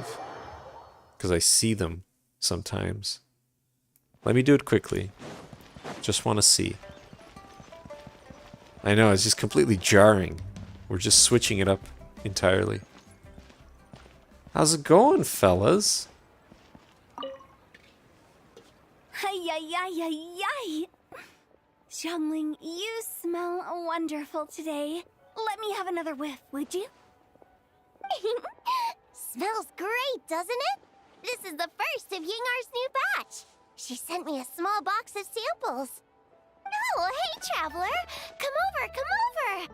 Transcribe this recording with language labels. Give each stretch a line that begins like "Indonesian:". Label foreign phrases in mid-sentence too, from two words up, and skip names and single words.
English: Because I see them sometimes. Let me do it quickly. Just want to see. I know, it's just completely jarring. We're just switching it up entirely. How's it going, fellas? Hi-yi-yi-yi-yi! Xiangling, you smell wonderful today. Let me have another whiff, would you? Smells great, doesn't it? This is the first of Yingar's new batch. She sent me a small box of samples. Oh, hey, Traveler! Come over!